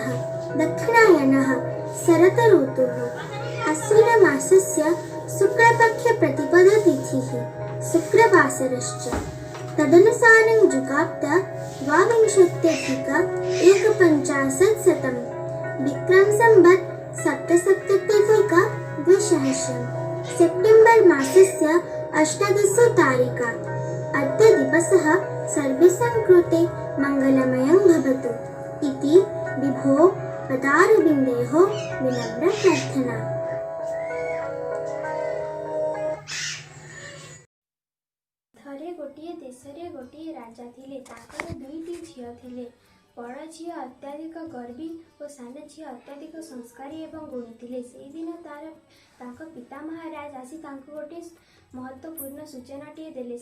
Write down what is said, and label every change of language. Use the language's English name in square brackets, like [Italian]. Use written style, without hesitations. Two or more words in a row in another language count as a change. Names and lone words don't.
[Sanskrit] दक्षिणायनः शरत् ऋतुः अश्विनमासस्य शुक्लपक्षप्रतिपदतिथिः शुक्रवासरश्च तदनुसारं जुगाब्द द्वाविंशत्यधिक एकपञ्चाशत्शतं विक्रम संवत् सप्तसप्तत्यधिक द्विसहस्रं सेप्टेम्बर् मासस्य 18 तारिका। अद्य दिवसः सर्वेषां कृते मङ्गलमयं भवतु इति विभो पदारविन्देः विनम्र प्रार्थना। [Odia] ଥରେ ଗୋଟିଏ ଦେଶରେ ଗୋଟିଏ ରାଜା ଥିଲେ। ତାଙ୍କର ଦୁଇଟି ଝିଅ ଥିଲେ। ବଡ଼ ଝିଅ ଅତ୍ୟାଧିକ ଗର୍ବୀ ଔର ସାନ ଝିଅ ଅତ୍ୟାଧିକ ସଂସ୍କାରୀ ଏବଂ ଗୁଣୀ ଥିଲେ। ସେହି ଦିନ ତାଙ୍କ ପିତା ମହାରାଜ ଆସି ତାଙ୍କୁ ଗୋଟେ ମହତ୍ୱପୂର୍ଣ୍ଣ ସୂଚନାଟିଏ ଦେଲେ।